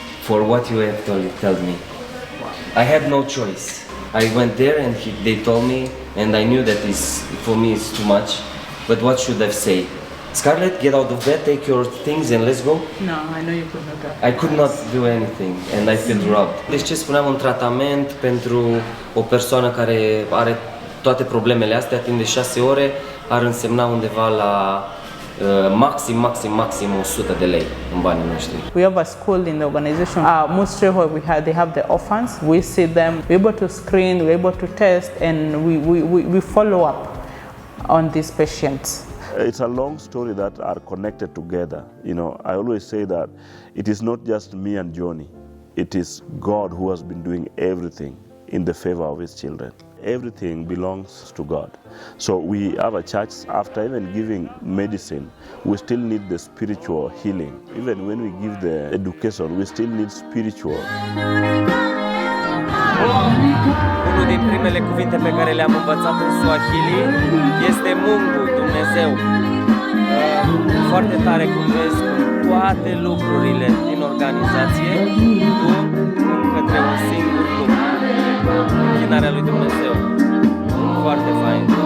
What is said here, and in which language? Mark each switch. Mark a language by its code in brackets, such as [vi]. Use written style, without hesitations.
[en] for what you have told me. I had no choice. I went there and they told me, and I knew that for me it's too much. But what should I say? Scarlett, get out of bed, take your things and let's go? No, I know you could not do. I could not do anything and I feel robbed. [ro] Deci ce spuneam, un tratament pentru o persoană care are toate problemele astea timp de 6 ore ar însemna undeva la maxim 100 de lei în banii noștri. [en] We have a school in the organization, mostly where they have the orphans. We see them, we're able to screen, we're able to test, and we follow up on these patients. It's a long story that are connected together. You know, I always say that it is not just me and Johnny. It is God who has been doing everything in the favor of his children. Everything belongs to God. So we have a church, after even giving medicine, we still need the spiritual healing. Even when we give the education, we still need spiritual. [ro] Unul din primele cuvinte pe care le-am învățat în Swahili este Mungu, Dumnezeu. Foarte tare cum vezi toate lucrurile din organizație duc către un singur lucru, închinarea lui Dumnezeu. Foarte fain.